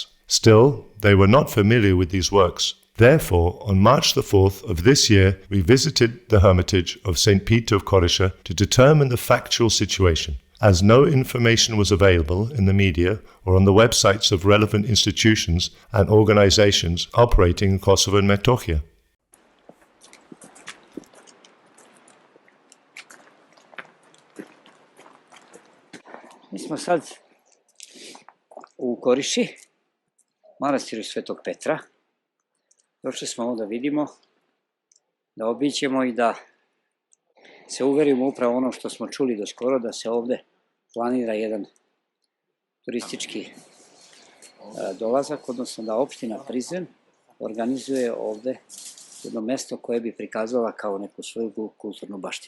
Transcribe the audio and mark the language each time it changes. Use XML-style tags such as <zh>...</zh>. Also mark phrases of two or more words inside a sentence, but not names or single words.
<en>Still, they were not familiar with these works. Therefore, on March the 4th of this year, we visited the hermitage of St. Peter of Korisha to determine the factual situation. As no information was available in the media or on the websites of relevant institutions and organizations operating in Kosovo and Metohia.</en> <sr>Mi smo sad u Koriši, manastiru Svetog Petra. Došli smo ovo da vidimo, da obiđemo i da se uverimo upravo ono što smo čuli do skoro, da se ovde planira jedan turistički dolazak, odnosno da opština Prizren organizuje ovde jedno mesto koje bi prikazala kao neku svoju kulturnu baštinu.</sr>